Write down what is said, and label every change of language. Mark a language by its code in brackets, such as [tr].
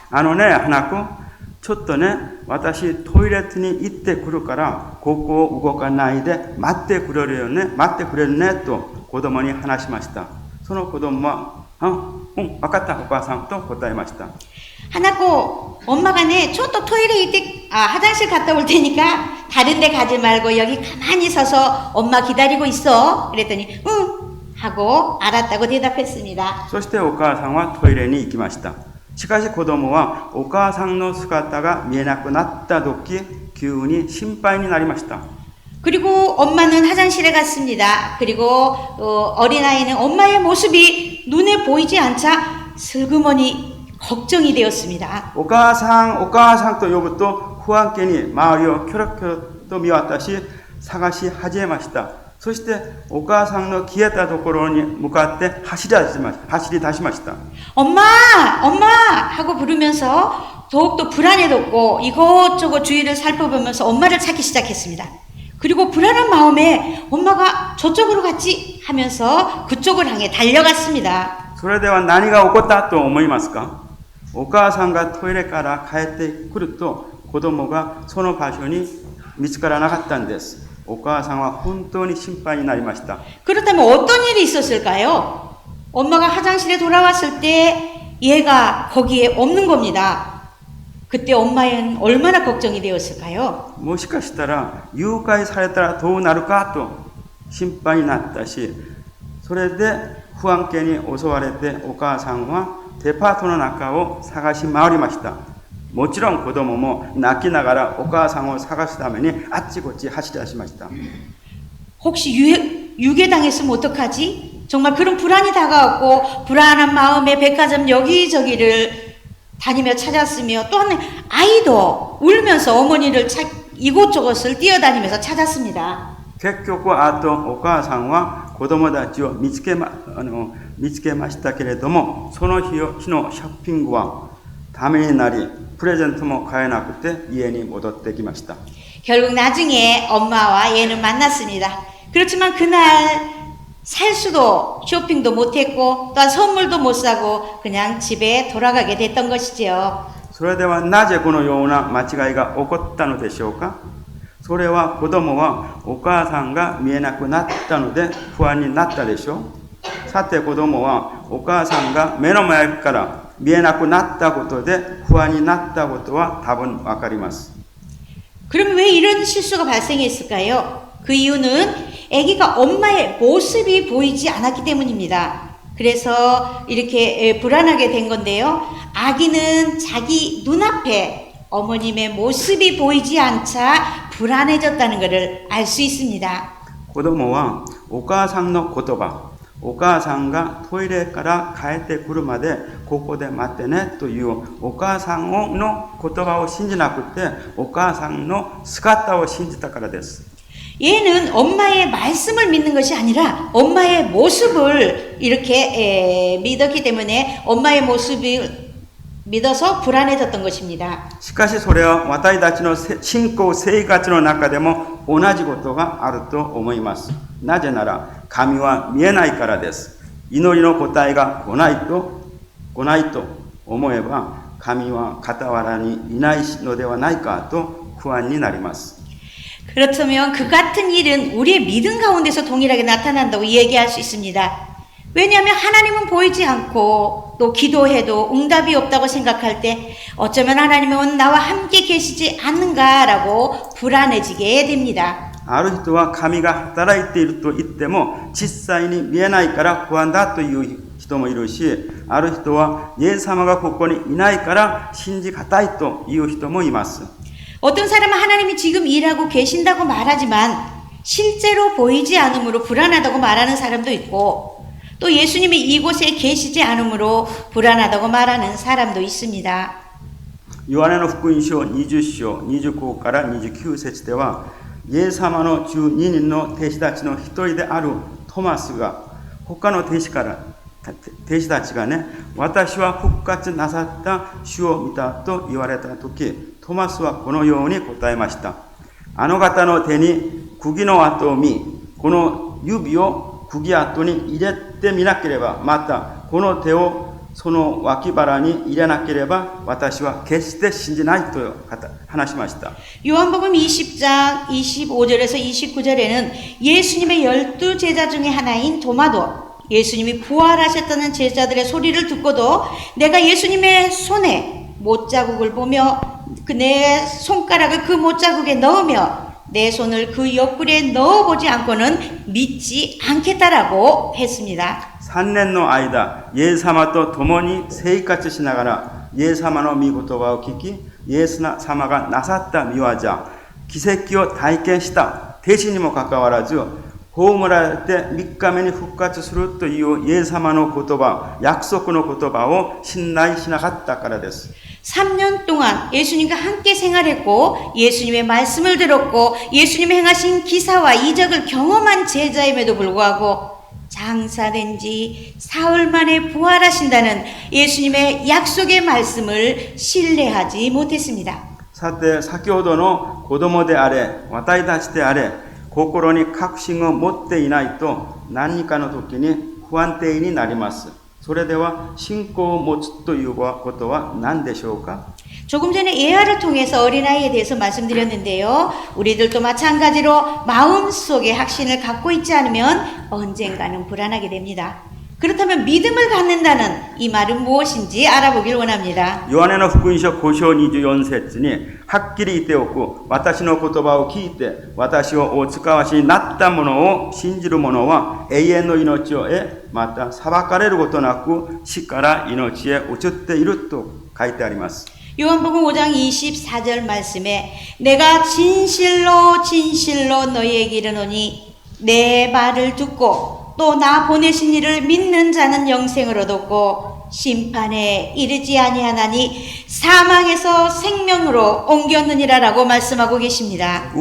[ja] 花子、ちょっとね、私トイレットに行ってくるから、ここを動かないで待ってくれるね、と子供に話しました。その子供は、わかった、お母さんと答えました。 [ko] 하나고 엄마가 네, 저또 토일에 이때 화장실 갔다 올 테니까 다른 데 가지 말고 여기 가만히 서서 엄마 기다리고 있어. 그랬더니 응 하고 알았다고 대답했습니다. [ja] そしてお母さんはトイレに行きました。しかし子供はお母さんの姿が見えなくなった時、急に心配になりました。 [ko] 그리고 엄마는 화장실에 갔습니다. 그리고 어린아이는 엄마의 모습이 눈에 보이지 않자 슬그머니 걱정이 되었습니다. [ja] お母さんと呼ぶと不安げに周りをキョロキョロと見渡し探し始めました。そしてお母さんの消えたところに向かって走り出しました。 [ko] 엄마! 하고 부르면서 더욱더 불안해졌고 이것저것 주위를 살펴보면서 엄마를 찾기 시작했습니다. 그리고 불안한 마음에 엄마가 저쪽으로 갔지 하면서 그쪽을 향해 달려갔습니다. [ja] それでは何が起こったと思いますか？お母さんがトイレから帰ってくると子供がその場所に見つからなかったんです。お母さんは本当に心配になりました。 [ko] 그렇다면 어떤 일이 있었을까요? 엄마가 화장실에 돌아왔을 때 얘가 거기에 없는 겁니다. 그때 엄마는 얼마나 걱정이 되었을까요? [ja] もしかしたら誘拐されたらどうなるかと心配になったし、それで不安げに襲われてお母さんはデパートの中を探し回りました。もちろん子供も泣きながらお母さんを探すためにあっちこっち走り出しました。 [ko] 혹시 유괴당했으면 어떡하지? 정말 그런 불안이 다가왔고 불안한 마음에 백화점 여기저기를 다니며 찾았으며 또한 아이도 울면서 어머니를 이곳저곳을 뛰어다니면서 찾았습니다. [ja] 結局あとお母さんは子供たちを見つけましたけれども、その日のショッピングはためになりプレゼントも買えなくて家に戻ってきました。 [ko] 결국 나중에 엄마와 얘는 만났습니다. 그렇지만 그날 살 수도 쇼핑도 못했고 또한 선물도 못 사고 그냥 집에 돌아가게 됐던 것이지요. [ja] それではなぜこのような間違いが起こったのでしょうか？それは子供はお母さんが見えなくなったので不安になったでしょう。さて子供はお母さんが目の前から見えなくなったことで不安になったことは多分わかります。 [ko] 그럼 왜 이런 실수가 발생했을까요? 그 이유는 아기가 엄마의 모습이 보이지 않았기 때문입니다. 그래서 이렇게 불안하게 된 건데요. 아기는 자기 눈앞에 어머님의 모습이 보이지 않자 불안해졌다는 것을 알 수 있습니다. [ja] 子供はお母さんの言葉、お母さんがトイレから帰ってくるまでここで待ってねというお母さんの言葉を信じなくてお母さんの姿を信じたからです。 [ko] 얘는 엄마의 말씀을 믿는 것이 아니라 엄마의 모습을 이렇게 믿었기 때문에 엄마의 모습을 믿어서 불안해졌던 것입니다. [ja] しかしそれは私たちの信仰生活の中でも同じことがあると思います。なぜなら神は見えないからです。祈りの答えが来ないと思えば神は傍らにいないのではないかと不安になります。 [ko] 그렇다면 그 같은 일은 우리의 믿음 가운데서 동일하게 나타난다고 얘기할 수 있습니다. 왜냐하면 하나님은 보이지 않고 또 기도해도 응답이 없다고 생각할 때 어쩌면 하나님은 나와 함께 계시지 않는가라고 불안해지게 됩니다. [ja] ある人は神が働いていると言っても実際に見えないから不安だという人もいるし、ある人はイエス様がここにいないから信じがたいという人もいます。 [ko] 어떤 사람은 하나님이 지금 일하고 계신다고 말하지만 실제로 보이지 않으므로 불안하다고 말하는 사람도 있고 또 예수님이 이곳에 계시지 않으므로 불안하다고 말하는 사람도 있습니다. [ja] ヨハネの福音書20章25から29節では、イエス様の12人の弟子たちの一人であるトマスが他の弟子たちがね、私は復活なさった主を見たと言われたとき、トマスはこのように答えました。あの方の手に釘の跡を見、この指を釘跡に入れてみなければ、またこの手をその脇腹に入れなければ私は決して信じないと話しました。 [ko] 요한복음 20장 25절에서 29절에는 예수님의 12 제자 중에 하나인 도마도 예수님이 부활하셨다는 제자들의 소리를 듣고도 내가 예수님의 손에 못자국을 보며 내 손가락을 그 못자국에 넣으며 내 손을 그 옆구리에 넣어보지 않고는 믿지 않겠다라고 했습니다. [ja] 3年の間、イエス様と共に生活しながら、イエス様の御言葉を聞き、イエス様がなさった御業、奇跡を体験した弟子にもかかわらず、葬られて3日目に復活するというイエス様の言葉、約束の言葉を信頼しなかったからです。 [ko] 3년 동안 예수님과 함께 생활했고 예수님의 말씀을 들었고 예수님이 행하신 기사와 이적을 경험한 제자임에도 불구하고 장사된 지 사흘 만에 부활하신다는 예수님의 약속의 말씀을 신뢰하지 못했습니다. [ja] さて、先ほどの子供であれ、私たちであれ、心に確信を持っていないと何かの時に不安定になります。それでは信仰を持つということは何でしょうか? [ko] 조금 전에 예화를 통해서 어린아이에 대해서 말씀드렸는데요. 우리들도 마찬가지로 마음속에 확신을 갖고 있지 않으면 언젠가는 불안하게 됩니다. 그렇다면 믿음을 갖는다는 이 말은 무엇인지 알아보길 원합니다. [ja] ヨハネの福音書5章24節にはっきり言っておく。私の言葉を聞いて私をお使わしになったものを信じる者は永遠の命を得、また裁かれることなく死から命へ移っていると書いてあります。 [ko] 요한복음 5장 24절 말씀에 내가 진실로 진실로 너희에게 이르노니 내 말을 듣고 또 나 보내신 이를 믿는 자는 영생을 얻었고 심판에 이르지 아니하나니 사망에서 생명으로 옮겼느니라라고 말씀하고 계십니다.